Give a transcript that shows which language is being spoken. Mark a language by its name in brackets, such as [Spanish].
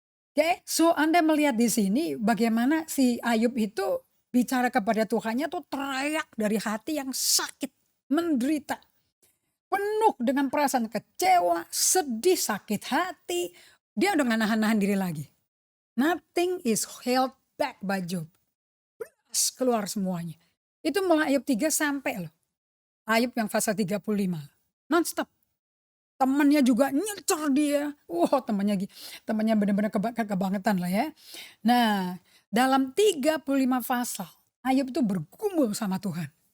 [Indonesian] Oke, so Anda melihat di sini bagaimana si Ayub itu bicara kepada Tuhannya tuh teriak dari hati yang sakit, menderita. Penuh dengan perasaan kecewa, sedih, sakit hati. Dia udah gak nahan-nahan diri lagi. [English] Nothing is held back by Job. [Indonesian] Keluar semuanya. Itu mulai Ayub 3 sampai loh. Ayub yang pasal 35. Non-stop. Temannya juga nyecer dia. Wah temannya benar-benar kebangetan lah ya. Nah dalam 35 pasal Ayub itu bergumul sama Tuhan.